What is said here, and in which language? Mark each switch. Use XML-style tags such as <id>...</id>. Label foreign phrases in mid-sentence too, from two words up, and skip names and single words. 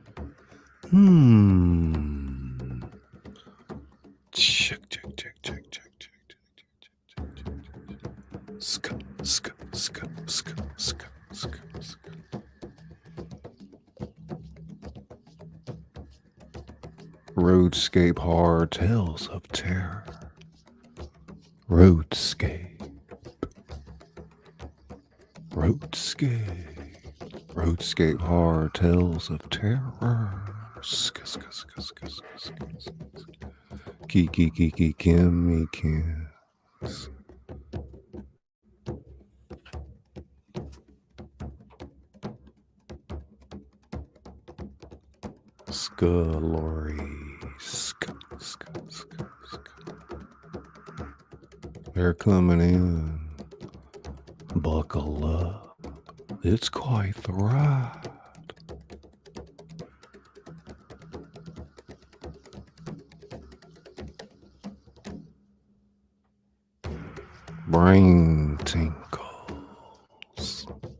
<en>Check, check, check, check, check, check, check, check, check. Ska, ska, ska, ska, ska, ska, ska. Roadscape horror tales of terror. Roadscape. Roadscape. Roadscape horror tales of terror. Ska, ska, ska, ska, ska, ska, ska. Kiki, kiki, kimmy, kims. Scullery. Ska, ska, ska, ska. They're coming in. Buckle up. It's quite the ride. Brain tingles.</en>